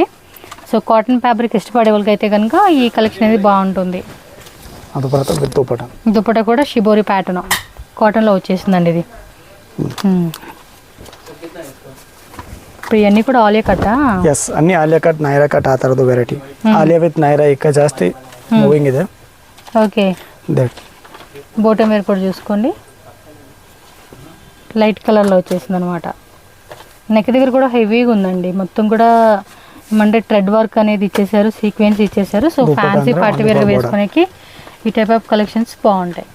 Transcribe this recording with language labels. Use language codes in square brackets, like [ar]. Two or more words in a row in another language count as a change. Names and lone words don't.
[te] సో [en] cotton fabric [te] ఇష్టపడే వాళ్ళకి అయితే కనుక ఈ కలెక్షన్ అనేది బాగుంటుంది. దుప్పట కూడా షిబోరి ప్యాటర్న్ కాటన్లో వచ్చేసిందండి ఇది. ఇప్పుడు ఇవన్నీ కూడా ఆలియా కట్టా? ఎస్, అన్ని ఆలియా కట్ నైరా కట్ [kn] ಆ ತರದು ವೆರೈಟಿ. ಆಲಿಯಾ ವಿತ್ ನೈರಾ ಈಗ ಜಾಸ್ತಿ ಮೂವಿಂಗ್ ಇದೆ. [te] ఓకే, దట్ [en] bottom wear [te] కూడా చూసుకోండి, లైట్ కలర్లో వచ్చేసింది అనమాట. నెక్ దగ్గర కూడా హెవీగా ఉందండి, మొత్తం కూడా ఏమంటే [en] thread work [te] అనేది ఇచ్చేసారు, సీక్వెన్స్ ఇచ్చేసారు. సో [en] fancy party wear [te] వేసుకోనికి ఈ [en] type of collections [te] బాగుంటాయి.